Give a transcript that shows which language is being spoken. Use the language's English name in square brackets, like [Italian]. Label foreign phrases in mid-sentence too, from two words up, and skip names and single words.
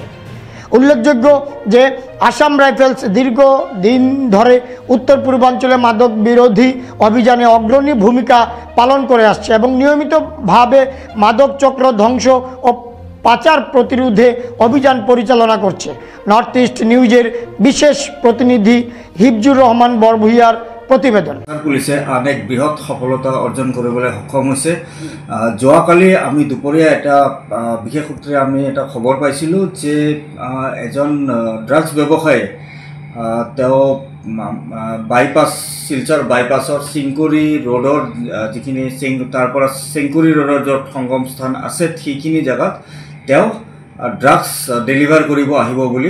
[Bangla] উল্লেখযোগ্য যে আসাম রাইফেলস দীর্ঘদিন ধরে উত্তর পূর্বাঞ্চলে মাদক বিরোধী অভিযানে অগ্রণী ভূমিকা পালন করে আসছে এবং নিয়মিতভাবে মাদক চক্র ধ্বংস ও পাচার প্রতিরোধে অভিযান পরিচালনা করছে। নর্থ ইস্ট নিউজের বিশেষ প্রতিনিধি হিফজুর রহমান বরভূঁইয়ার প্ৰতিবেদন। [Assamese] পুলিচে আন এক বৃহৎ সফলতা অৰ্জন কৰিবলৈ সক্ষম হৈছে। যোৱাকালি আমি দুপৰীয়া এটা বিশেষ সূত্ৰে আমি এটা খবৰ পাইছিলোঁ যে এজন ড্ৰাগছ ব্যৱসায়ী তেওঁ বাইপাছ শিলচৰ বাইপাছৰ চিংকুৰি ৰোডৰ যিখিনি তাৰ পৰা চিংকুৰি ৰোডৰ য'ত সংগম স্থান আছে সেইখিনি জেগাত তেওঁ [English] drugs deliver [Assamese] কৰিব আহিব বুলি।